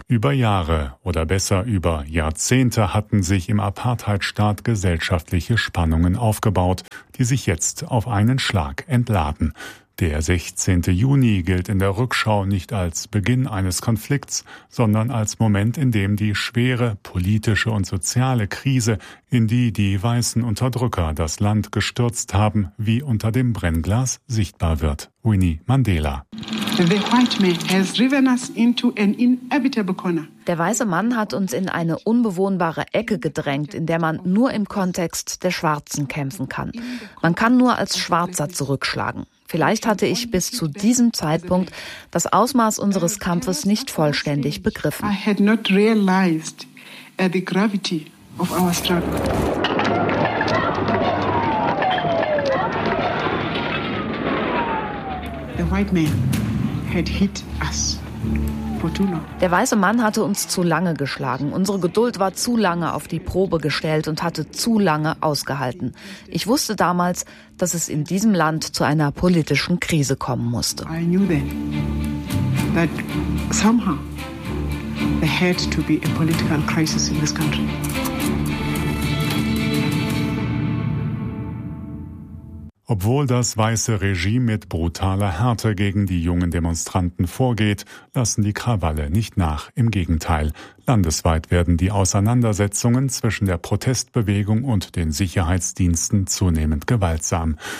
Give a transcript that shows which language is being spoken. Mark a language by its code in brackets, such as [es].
[de] Über Jahre oder besser über Jahrzehnte hatten sich im Apartheidstaat gesellschaftliche Spannungen aufgebaut, die sich jetzt auf einen Schlag entladen. Der 16. Juni gilt in der Rückschau nicht als Beginn eines Konflikts, sondern als Moment, in dem die schwere politische und soziale Krise, in die die weißen Unterdrücker das Land gestürzt haben, wie unter dem Brennglas sichtbar wird. Winnie Mandela. [en] The white man has driven us into an inevitable corner. [de] Der weiße Mann hat uns in eine unbewohnbare Ecke gedrängt, in der man nur im Kontext der Schwarzen kämpfen kann. Man kann nur als Schwarzer zurückschlagen. Vielleicht hatte ich bis zu diesem Zeitpunkt das Ausmaß unseres Kampfes nicht vollständig begriffen. [en] I had not realized the gravity of our struggle. The white man had hit us for too long. [de] Der weiße Mann hatte uns zu lange geschlagen. Unsere Geduld war zu lange auf die Probe gestellt und hatte zu lange ausgehalten. Ich wusste damals, dass es in diesem Land zu einer politischen Krise kommen musste. [en] I knew then that somehow there had to be a political crisis in this country. [de] Obwohl das weiße Regime mit brutaler Härte gegen die jungen Demonstranten vorgeht, lassen die Krawalle nicht nach. Im Gegenteil, landesweit werden die Auseinandersetzungen zwischen der Protestbewegung und den Sicherheitsdiensten zunehmend gewaltsam.